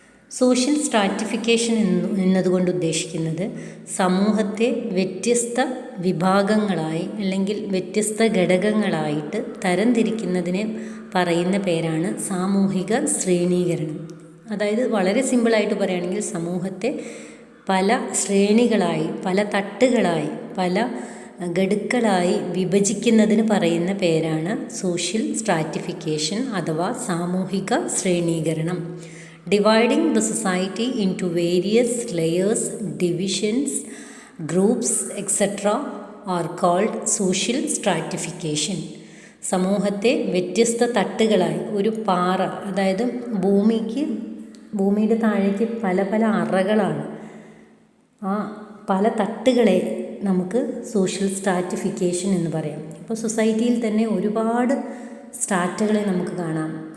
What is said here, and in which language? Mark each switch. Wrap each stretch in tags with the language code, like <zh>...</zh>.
<ml>Social stratification എന്നതുകൊണ്ട് ഉദ്ദേശിക്കുന്നത് സമൂഹത്തെ വ്യത്യസ്ത വിഭാഗങ്ങളായി അല്ലെങ്കിൽ വ്യത്യസ്ത ഘടകങ്ങളായിട്ട് തരംതിരിക്കുന്നതിന് പറയുന്ന പേരാണ് സാമൂഹിക ശ്രേണീകരണം. അതായത് വളരെ സിമ്പിളായിട്ട് പറയുകയാണെങ്കിൽ സമൂഹത്തെ പല ശ്രേണികളായി, പല തട്ടുകളായി, പല ഗഡുക്കളായി വിഭജിക്കുന്നതിന് പറയുന്ന പേരാണ് സോഷ്യൽ സ്ട്രാറ്റിഫിക്കേഷൻ അഥവാ സാമൂഹിക ശ്രേണീകരണം.</ml> <en>Dividing the society into various layers, divisions, groups, etc. are called social stratification.</en> <ml>സമൂഹത്തെ വ്യത്യസ്ത തട്ടുകളായി, ഒരു പാറ, അതായത് ഭൂമിയുടെ താഴേക്ക് പല പല അറകളാണ്. ആ പല തട്ടുകളെ നമുക്ക് സോഷ്യൽ സ്ട്രാറ്റിഫിക്കേഷൻ എന്ന് പറയാം. ഇപ്പോൾ സൊസൈറ്റിയിൽ തന്നെ ഒരുപാട് സ്ട്രാറ്റകളെ നമുക്ക് കാണാം.</ml>